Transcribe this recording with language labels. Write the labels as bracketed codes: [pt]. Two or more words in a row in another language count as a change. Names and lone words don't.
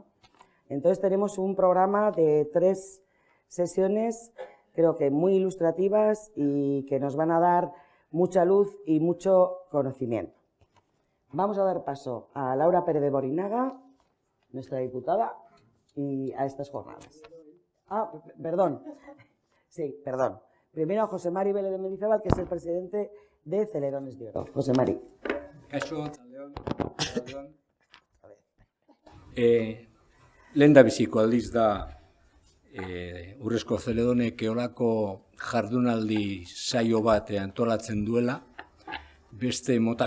[es] Entonces, tenemos un programa de 3 sesiones, creo que muy ilustrativas y que nos van a dar mucha luz y mucho conocimiento. Vamos a dar paso a Laura Pérez de Borinaga, nuestra diputada, y a estas jornadas. Perdón. Sí, perdón. Primero a José Mari Vélez de Mendizábal, que es el presidente de Celedones de Oro. José Mari. [eu] Lehendabiziko aldiz da Urrezko Zeledonek eolako jardunaldi saio bat antolatzen duela, beste